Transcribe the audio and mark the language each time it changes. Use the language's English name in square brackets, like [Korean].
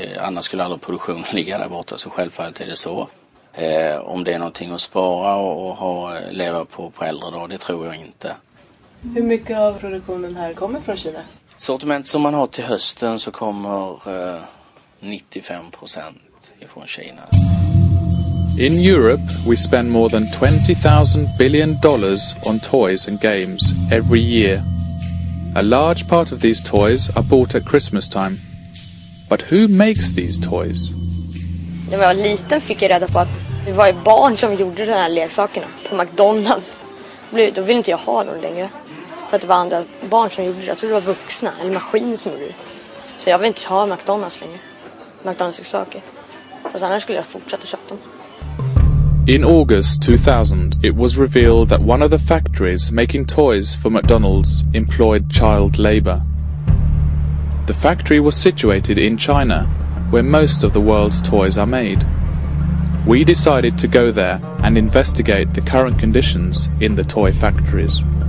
[Swedish] Annars skulle aldrig produktionen ligga där borta, så självfallet är det så. Om det är någonting att spara och leva på äldre dag, det tror jag inte. Hur mycket av produktionen här kommer från Kina? Sortiment som man har till hösten så kommer 95% ifrån Kina. [English] In Europe, we spend more than $20,000 billion on toys and games every year. A large part of these toys are bought at Christmas time. But who makes these toys? [Swedish] När jag var liten fick jag reda på att det var barn som gjorde de här leksakerna på McDonalds. Då ville inte jag ha dem längre. För att det var andra barn som gjorde det. Jag tror det var vuxna eller maskin som gjorde det. Så jag vill inte ha McDonalds längre. McDonalds-leksaker. Fast annars skulle jag fortsätta köpa dem. [English] In August 2000, it was revealed that one of the factories making toys for McDonald's employed child labor. The factory was situated in China, where most of the world's toys are made. We decided to go there and investigate the current conditions in the toy factories.